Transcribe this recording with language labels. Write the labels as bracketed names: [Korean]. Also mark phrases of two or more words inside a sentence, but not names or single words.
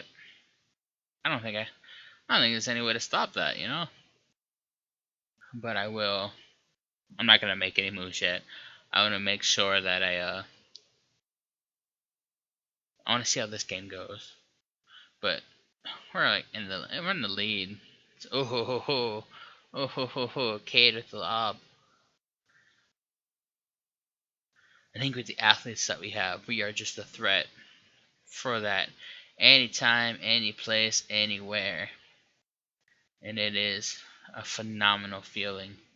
[English] I don't think there's any way to stop that, you know. But I will. I'm not gonna make any moves yet. I want to make sure that I want to see how this game goes. But we're in the lead. It's, oh ho ho ho, oh ho ho ho, Cade with the lob. I think with the athletes that we have, we are just a threat for that anytime, any place, anywhere. And it is a phenomenal feeling.